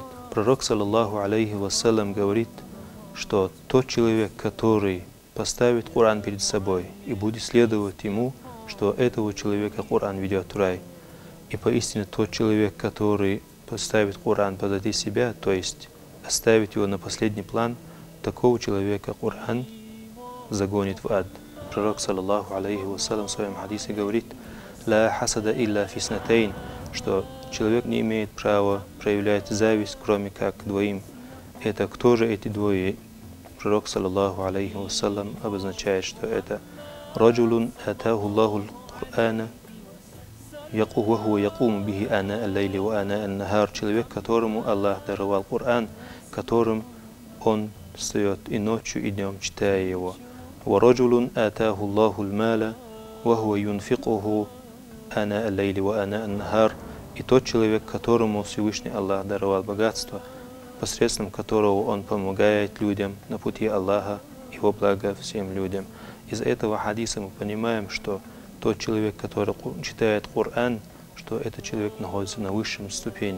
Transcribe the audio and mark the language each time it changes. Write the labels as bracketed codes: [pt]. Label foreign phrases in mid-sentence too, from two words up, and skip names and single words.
[ru] Пророк [ar] صلى الله عليه وسلم [ru] говорит, что тот человек, который поставит Коран перед собой и будет следовать ему, что этого человека Коран ведет в рай. И поистине тот человек, который поставит Коран позади себя, то есть оставит его на последний план, такого человека Коран загонит в ад. Пророк [ar] صلى الله عليه وسلم [ru] в своем хадисе говорит: [ar] «لا حسد إلا في اثنتين», [ru] что человек не имеет права проявлять зависть, кроме как двоим. Это кто же эти двое? Пророк [ar] صلى الله عليه وسلم [ru] обозначает, что это [ar] رجل آتاه الله القرآن وهو يقوم به آناء الليل وآناء النهار. [ru] Человек, которому Аллах даровал Коран, которым он встает и ночью, и днем, читая его. [ar] وَرَجُلٌ آتَاهُ اللَّهُ الْمَالَ وَهُوَ يُنْفِقُهُ آنَاءَ اللَّيْلِ وَآنَاءَ النَّهَارِ. [ru] И тот человек, которому Всевышний Аллах даровал богатство, посредством которого он помогает людям на пути Аллаха и во благо всем людям. Из этого хадиса мы понимаем, что тот человек, который читает Коран, что этот человек находится на высшем ступени.